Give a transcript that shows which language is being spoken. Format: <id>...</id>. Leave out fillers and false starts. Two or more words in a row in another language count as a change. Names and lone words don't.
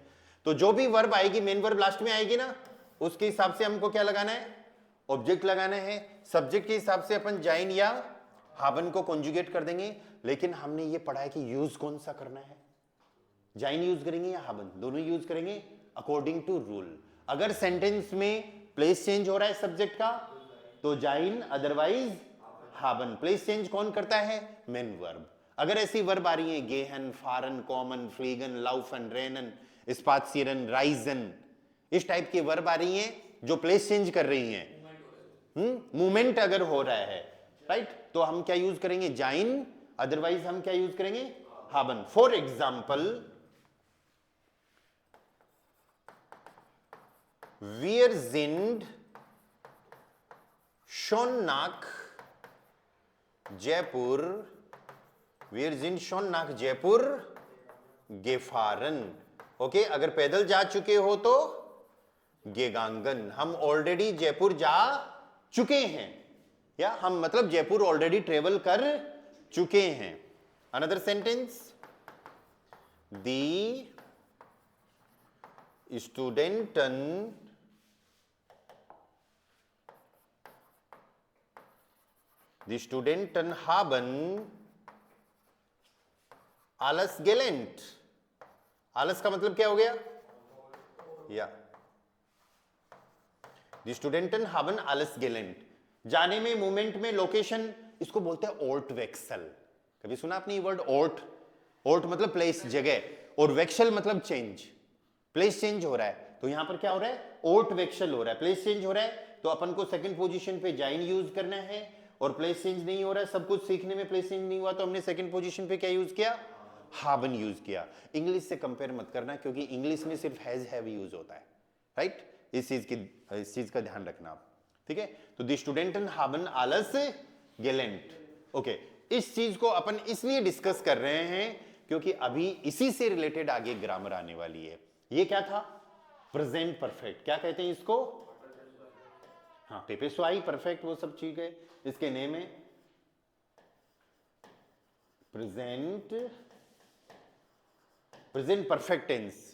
<hi>तो जो भी वर्ब आएगी,</hi> <en>main verb</en> <hi>लास्ट में आएगी ना, उसके हिसाब से हमको क्या लगाना है, ऑब्जेक्ट लगाना है, सब्जेक्ट के हिसाब से अपन जाइन या हाबन को कॉन्जुगेट कर देंगे, लेकिन हमने ये पढ़ा है कि यूज कौन सा करना है, जाइन यूज करेंगे या हाबन, दोनों यूज करेंगे</hi> <en>according to rule.</en> <hi>अगर सेंटेंस में</hi> <en>place change</en> <hi>हो रहा है सब्जेक्ट का तो जाइन, अदरवाइज हाबन,</hi> <en>place change</en> <hi>कौन करता है,</hi> <en>main verb.</en> <hi>अगर ऐसी वर्ब आ रही है</hi> <de>gehen, fahren, kommen, fliegen, laufen, rennen, spazieren, reisen,</de> <hi>इस टाइप की वर्ब आ रही हैं जो</hi> <en>place change</en> <hi>कर रही हैं, मूवमेंट अगर हो रहा है, राइट, तो हम क्या यूज करेंगे, जाइन, अदरवाइज हम क्या यूज करेंगे, हाबन।</hi> <en>For example,</en> <de>wir sind schon nach जयपुर, wir sind schon nach जयपुर gefahren,</de> <hi>ओके, अगर पैदल जा चुके हो तो गेगांगन, हम ऑलरेडी जयपुर जा चुके हैं, या हम मतलब जयपुर</hi> <en>already travel</en> <hi>कर चुके हैं।</hi> <en>Another sentence,</en> <de>Die Studenten Die Studenten haben alles gelernt.</de> <hi>alles का मतलब क्या हो गया, या</hi> <de>Die Studenten haben alles gelernt,</de> <hi>जाने में, मूवमेंट में, लोकेशन, इसको बोलते हैं</hi> <de>Ort Wechsel.</de> <hi>कभी सुना आपने ये वर्ड</hi> <de>Ort, Ort</de> <hi>मतलब प्लेस, जगह, और वेक्सल मतलब चेंज,</hi> <en>place change</en> <hi>हो रहा है, तो यहां पर क्या हो रहा है,</hi> <de>Ort Wechsel</de> <hi>हो रहा है,</hi> <en>place change</en> <hi>हो रहा है, तो अपन को</hi> <en>second position</en> <hi>पे जाइन यूज करना है, और</hi> <en>place change</en> <hi>नहीं हो रहा है, सब कुछ सीखने में</hi> <en>place change</en> <hi>नहीं हुआ, तो हमने</hi> <en>second position</en> <hi>पे क्या यूज किया, हाबन यूज किया। इंग्लिश से कंपेयर मत करना क्योंकि इंग्लिश में सिर्फ</hi> <en>has have</en> <hi>यूज होता है, राइट, इस चीज का ध्यान रखना आप, ठीक है।</hi> <de>तो Die Studenten haben alles gelernt,</de> <hi>ओके। इस चीज को अपन इसलिए डिस्कस कर रहे हैं क्योंकि अभी इसी से रिलेटेड आगे ग्रामर आने वाली है। ये क्या था?</hi> <en>present perfect.</en> <hi>क्या कहते हैं इसको? हाँ, पेपे स्वाई परफेक्ट, वो सब चीज है। इसके नेम है</hi> <en>present perfect tense.</en>